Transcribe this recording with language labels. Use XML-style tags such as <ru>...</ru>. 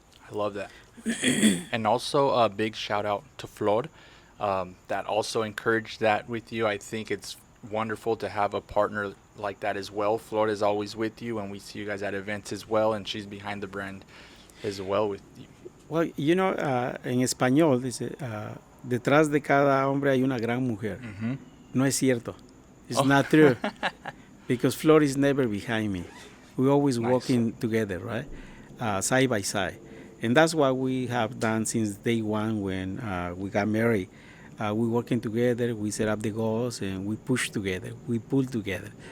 <en>I love that. And also a big shout out to Flor that also encouraged that with you. I think it's wonderful to have a partner like that as well. Flor is always with you, and we see you guys at events as well, and she's behind the brand as well with you.</en> <es>Well, en español dice, detrás de cada hombre hay una gran mujer. Mm-hmm. No es cierto.</es> <en>It's not true. Because Flor is never behind me. We're always Nice. walking together, right? Side by side. And that's what we have done since day one when we got married. We working together, we set up the goals, and we push together, we pull together.</en>